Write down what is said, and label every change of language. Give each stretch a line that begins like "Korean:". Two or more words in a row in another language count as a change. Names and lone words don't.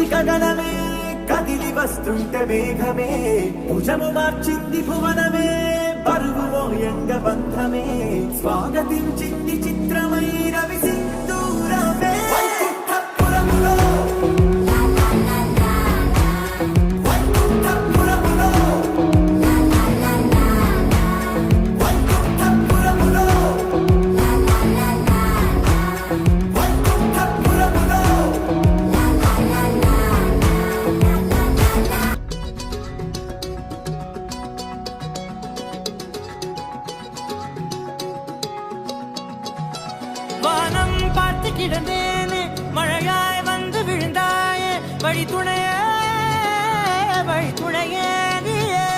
Telugu: గగనమే కదిలి వస్తుంటే మేఘమే భుజము మార్చింది భువనమే బరువు మోయంగ బంధమే స్వాగతించింది చిత్రమై రవి సింధూరమే వైకుంఠపురములో వైకుంఠపురములో వైకుంఠపురములో వైకుంఠపురములో
Tamil: வானம் பார்த்து கிடந்தேனே மழையாய் வந்து விழுந்தாயே வழி துணையே நீயே